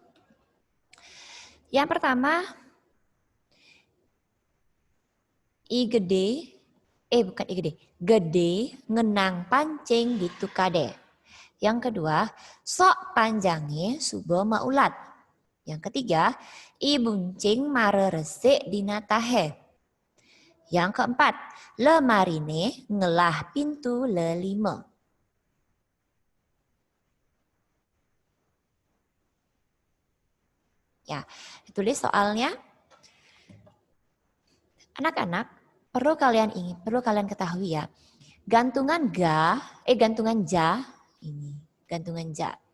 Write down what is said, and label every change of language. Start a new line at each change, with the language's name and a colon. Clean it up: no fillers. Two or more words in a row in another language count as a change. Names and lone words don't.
Indonesian: Yang pertama,
Balinese: I gede, bukan I gede ngenang pancing gitu kade.
Indonesian: Yang kedua,
Balinese: sok panjangnya subo maulat.
Indonesian: Yang ketiga,
Balinese: I buncing mare resik dina tahe.
Indonesian: Yang keempat,
Balinese: lemarine ngelah pintu lelima.
Indonesian: Ya, ditulis soalnya. Anak-anak, perlu kalian ketahui ya. Gantungan gantungan ja ini, gantungan ja.